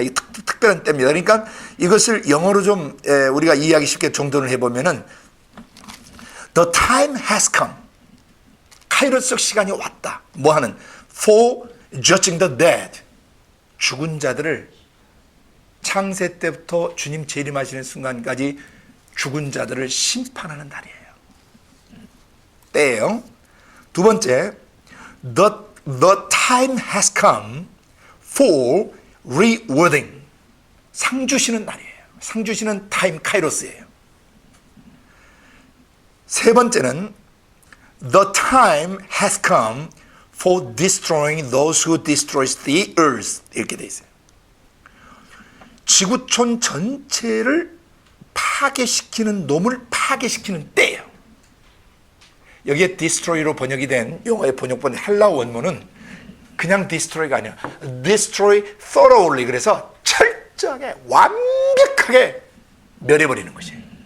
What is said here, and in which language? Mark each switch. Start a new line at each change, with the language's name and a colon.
Korean: 이 특별한 때입니다. 그러니까 이것을 영어로 좀 우리가 이해하기 쉽게 정돈을 해보면은
English: The time has come.
Korean: 카이로스적 시간이 왔다. 뭐 하는?
English: For judging the dead.
Korean: 죽은 자들을 창세 때부터 주님 재림하시는 순간까지 죽은 자들을 심판하는 날이에요. 때예요. 두 번째,
English: the time has come for rewarding.
Korean: 상 주시는 날이에요. 상 주시는 타임, 카이로스예요. 세 번째는
English: the time has come for destroying those who destroys the earth.
Korean: 이렇게 돼 있어요. 지구촌 전체를 파괴시키는 놈을 파괴시키는 때예요. 여기에 destroy로 번역이 된 영어의 번역본 헬라 원문은 그냥 destroy가 아니야.
English: destroy thoroughly.
Korean: 그래서 철저하게 완벽하게 멸해버리는 것이에요.